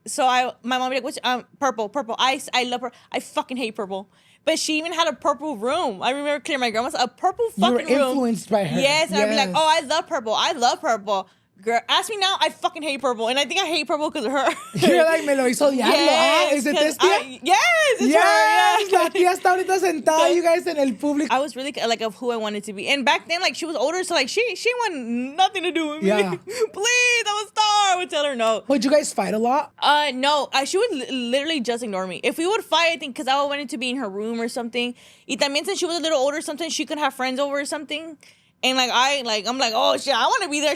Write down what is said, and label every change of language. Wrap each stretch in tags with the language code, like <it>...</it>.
<en>So my mom would be like, what's purple. I love her. I fucking hate purple. But she even had a purple room. I remember clearly my grandma's a purple fucking room. You were influenced by her. Yes, and I'd be like, oh, I love purple. Girl, ask me now, I fucking hate purple. And I think I hate purple because of her. You're like,</en> <es>me lo hizo diablo.</es> <en>Yes,</en> <es>¿Es de tía?</es> <en>Yes, it's her.</en> <es>La tía está ahorita sentada,</es> <en>you guys,</en> <es>en el público.</es> <en>I was really like of who I wanted to be. And back then, like, she was older, so like, she wanted nothing to do with me. Yeah. Please, I'm a star. I would tell her no. Would you guys fight a lot? No. She would literally just ignore me. If we would fight, I think, because I wanted to be in her room or something.</en> <es>Y también,</es> <en>since she was a little older, sometimes she could have friends over or something. And I'm like, oh shit, I want to be there.</en>